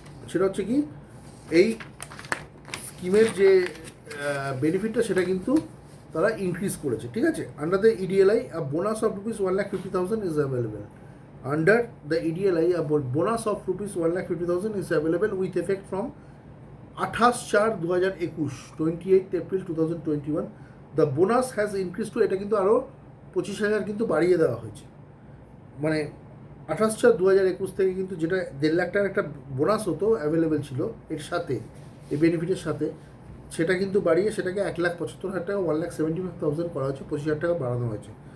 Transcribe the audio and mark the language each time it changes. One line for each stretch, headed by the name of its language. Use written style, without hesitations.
Bangla: সেটা হচ্ছে কি, এই স্কিমের যে বেনিফিটটা সেটা কিন্তু তারা ইনক্রিজ করেছে। ঠিক আছে,
English: Under the EDLI a bonus of rupees 1,50,000 is available. Under the EDLI, a bonus of rupees 1,50,000 is available with effect from 28 April 2021. The bonus has increased to,
Bangla: এটা কিন্তু আরও 25,000 কিন্তু বাড়িয়ে দেওয়া হয়েছে। মানে 28/4/2021 থেকে কিন্তু যেটা 1.5 লাখ টাকার একটা বোনাস হতো অ্যাভেলেবেল ছিল এর সাথে, এই বেনিফিটের সাথে, সেটা কিন্তু বাড়িয়ে সেটাকে 1,75,000 টাকা 1,75,000 করা হয়েছে, 25,000 টাকা বাড়ানো হয়েছে।